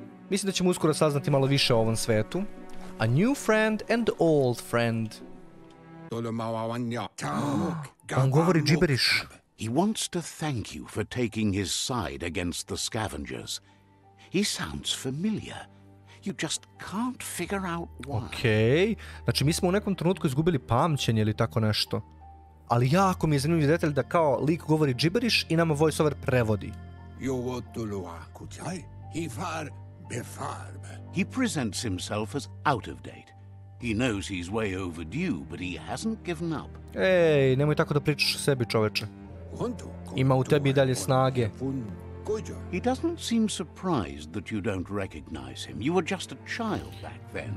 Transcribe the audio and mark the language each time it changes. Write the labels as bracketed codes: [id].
[sr] Mislim da ćemo uskoro saznati malo više o ovom svetu. [en] A new friend and old friend. [sr] On govori gibberish. [en] He wants to thank you for taking his side against the scavengers. He sounds familiar. You just can't figure out why. [sr] Okej. Znači mi smo u nekom trenutku izgubili pamćenje ili tako nešto. Ali jako mi je zanimljiv detalj da kao lik govori gibberish i nama voiceover prevodi. [en] He presents himself as out of date. He knows he's way overdue, but he hasn't given up. [sr] Ej, nemoj tako da pričaš o sebi, čoveče. Ima u tebi i dalje snage. [en] He doesn't seem surprised that you don't recognize him. You were just a child back then.